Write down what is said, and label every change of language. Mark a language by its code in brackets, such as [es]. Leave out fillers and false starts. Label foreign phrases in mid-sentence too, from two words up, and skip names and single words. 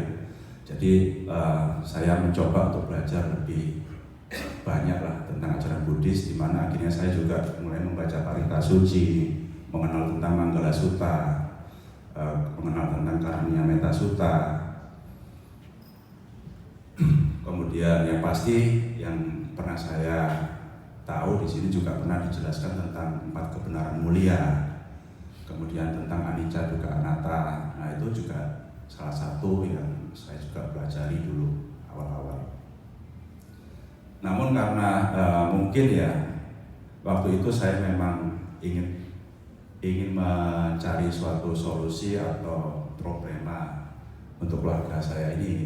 [id] Jadi saya mencoba untuk belajar lebih banyak lah tentang ajaran Buddhis, di mana akhirnya saya juga mulai membaca Parita Suci, mengenal tentang Manggala Sutta, mengenal tentang Karunia Metta Sutta. Kemudian yang pasti yang pernah saya tahu di sini juga pernah dijelaskan tentang 4 kebenaran mulia, kemudian tentang [pi] anicca dukkha anatta. [id] Nah itu juga salah satu yang saya juga pelajari dulu awal-awal. Namun karena mungkin ya waktu itu saya memang ingin mencari suatu solusi atau problema untuk keluarga saya ini ya.